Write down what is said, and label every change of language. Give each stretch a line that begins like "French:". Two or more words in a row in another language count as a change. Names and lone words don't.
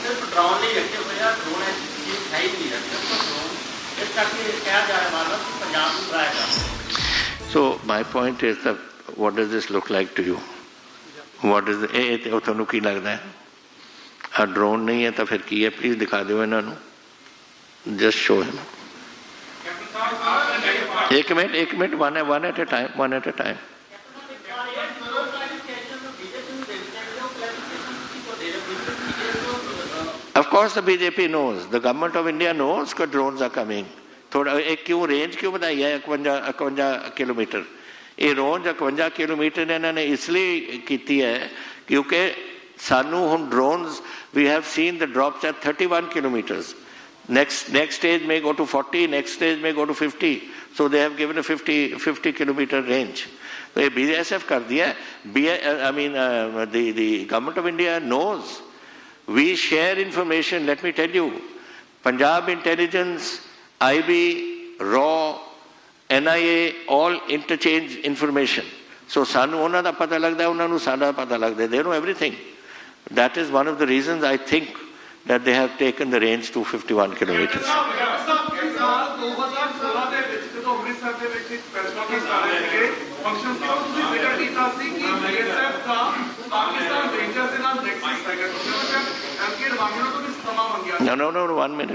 Punjabi: ਡਰਾਉਣ ਲਈ ਰੱਖੇ ਹੋਏ ਆ ਡਰੋਨ ਹੈ ਹੀ ਨਹੀਂ ਰੱਖੇ ਡਰੋਨ ਇਸ ਕਰਕੇ ਕਿਹਾ ਜਾ ਰਿਹਾ ਮਾਲਵਾ ਕਿ ਪੰਜਾਬ ਨੂੰ ਡਰਾਇਆ ਜਾ
English: So my point is that what does this look like to you? What is
Punjabi: ਇਹ ਤੁਹਾਨੂੰ ਕੀ ਲੱਗਦਾ ਹੈ? ਆ ਡਰੋਨ ਨਹੀਂ ਹੈ ਤਾਂ ਫਿਰ ਕੀ ਹੈ? ਪਲੀਜ਼ ਦਿਖਾ ਦਿਓ ਇਹਨਾਂ ਨੂੰ।
English: Just show him.
Hindi: एक मिनट
English: one at a time. Of course the BJP knows, the government of India knows that drones are coming.
Hindi: थोड़ा एक क्यों रेंज क्यों बताई है 51 किलोमीटर? ये रेंज 51 किलोमीटर इन्होंने इसलिए की है क्योंकि सानू हम
English: drones, we have seen the drops at 31 kilometers. Next stage may go to 40, next stage may go to 50. So they have given a 50 kilometer range. So BSF
Hindi: कर दिया.
English: The government of India knows. We share information. Let me tell you, Punjab Intelligence, IB, RAW, NIA, all interchange information.
Punjabi: So sanu ਉਹਨਾਂ ਦਾ ਪਤਾ ਲੱਗਦਾ, ਉਹਨਾਂ ਨੂੰ ਸਾਡਾ ਪਤਾ ਲੱਗਦਾ.
English: They know everything. That is one of the reasons I think that they have taken the range to 51 kilometers. No, 1 minute.